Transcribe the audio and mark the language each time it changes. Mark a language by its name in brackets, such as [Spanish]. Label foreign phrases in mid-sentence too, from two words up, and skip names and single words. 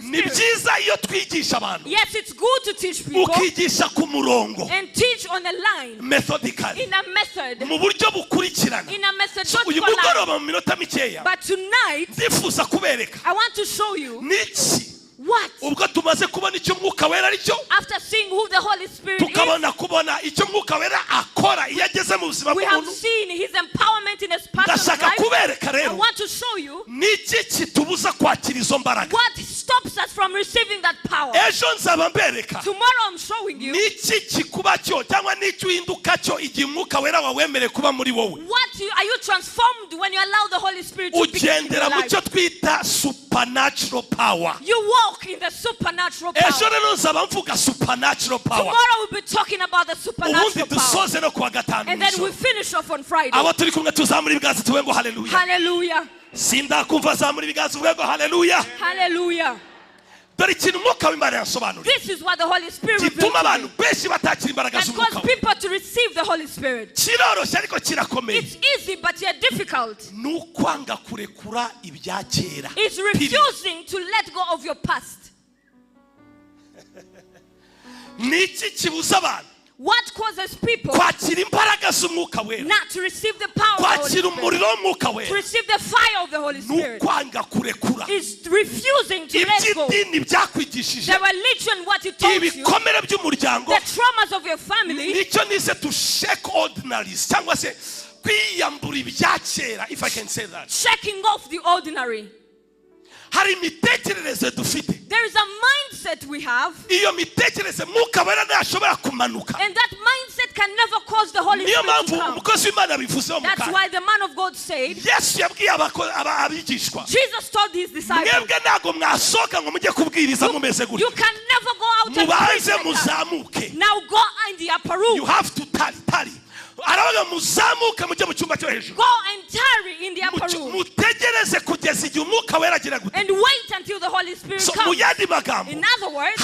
[Kinyarwanda] Ni [English] Spirit? [Kinyarwanda] byiza iyo twigisha abantu [English] Yes, it's good to teach people [Kinyarwanda] ukigisha ku murongo [English] and teach on a line, methodically in a method, [Kinyarwanda] mu buryo bukurikirana. [English] in a [Kinyarwanda] So uyu [English] methodological line. [Kinyarwanda] mugoroba mu minota mikeya [English] But tonight, [Kinyarwanda] ndifuza kubereka [English] I want to show you [Kinyarwanda] niki [English] what, [Kinyarwanda] ubwo tumaze kubona icyo mwuka wera ari cyo, [English] after seeing who the Holy Spirit is, [Kinyarwanda] tukabona icyo mwuka wera akora iyo ageze mu buzima [English] we have [Kinyarwanda] bw'umuntu. [English] seen his empowerment in his personal [Kinyarwanda] Ndashaka [English] life. [Kinyarwanda] kubereka [English] I [Kinyarwanda] rero [English] want to show you [Kinyarwanda] niki kitubuza kwakira izo mbaraga. [English] what stops us from receiving that power. [Kinyarwanda] Ejo nzaba mbereka [English] Tomorrow I'm showing you [Kinyarwanda] niki kikuba cyo cyangwa niki uhinduka cyo igihe umwuka wera wawemereye kuba muri wowe. [English] are you transformed when you allow the Holy Spirit to be in your [Kinyarwanda] Ugendera mu [English] life. [Kinyarwanda] cyo twita [English] supernatural power. You walk in the supernatural [Kinyarwanda] Ejo [English] power. [Kinyarwanda] rero nzaba mvuga [English] supernatural power. Tomorrow we'll be talking about the [Kinyarwanda] Ubundi [English] supernatural power. [Kinyarwanda] dusoze no kuwa gatanu [English] And then we [Kinyarwanda] nijoro. [English] finish off on Friday. [Kinyarwanda] Abo turi kumwe tuzamura ibiganza tuvuge ngo haleluya. [English] Hallelujah. [Kinyarwanda] Sindakumva zamura ibiganza uvuge ngo haleluya. [English] Hallelujah. [Kinyarwanda] Dore ikintu umwuka w'Imana yasobanuriye [English] This is what the Holy Spirit reveals [Kinyarwanda] gituma [English] to [Kinyarwanda] abantu [English] me. [Kinyarwanda] benshi batakira imbaraga [English] That [Kinyarwanda] z'umwuka [English] causes we. people to receive the Holy Spirit. [Kinyarwanda] Kiroroshye ariko kirakomeye. [English] It's easy but yet difficult. [Kinyarwanda] Ni ukwanga kurekura ibya kera. [English] It's refusing to let go of your past. [Kinyarwanda] Ni iki kibuza abantu [English] What causes people [Kinyarwanda] kwakira imbaraga z'umwuka wera, [English] not to receive the power of the Holy [Kinyarwanda] kwakira [English] Spirit, [Kinyarwanda] umuriro w'umwuka [English] to [Kinyarwanda] wera? [English] receive the fire of the Holy [Kinyarwanda] Ni [English] Spirit? [Kinyarwanda] ukwanga kurekura [English] Is refusing to let go. [Kinyarwanda] iby'idini byakwigishije, [English] The religion, what it told you, [Kinyarwanda] ibikomere by'umuryango. [English] the traumas of your family, [Kinyarwanda] Nicyo nize [English] to shake ordinaries [Kinyarwanda] cyangwa se kwiyambura ibya kera, [English] if I can say that. shaking off the ordinary. [Kinyarwanda] Hari imitekerereze dufite, [English] There is a mindset we have, [Kinyarwanda] iyo mitekerereze mwuka wera ntashobora kumanuka. [English] and that mindset can never cause the Holy [Kinyarwanda] Niyo [English] Spirit to [Kinyarwanda] mpamvu [English] come. [Kinyarwanda] umukozi w'Imana abivuzeho mu [English] That's [Kinyarwanda] kanya. [English] why the man of God said, [Kinyarwanda] Yesu yabwiye abigishwa, [English] Jesus told his disciples, [Kinyarwanda] mwebwe ntabwo mwasohoka ngo mujye kubwiriza mumeze [English] you [Kinyarwanda] gutya, [English] can never go out and preach [Kinyarwanda] mubanze [English] like that. [Kinyarwanda] muzamuke. [English] Now go in the upper You room. have to [Kinyarwanda] tari aravuga muzamuke mujye mu cyumba cyo hejuru, [English] Go and tarry in the upper room. [Kinyarwanda] mutegereze kugeza igihe umwuka wera agira gute. [English] And wait until the Holy Spirit [Kinyarwanda] So mu [English] comes. [Kinyarwanda] yandi magambo, [English] In other words,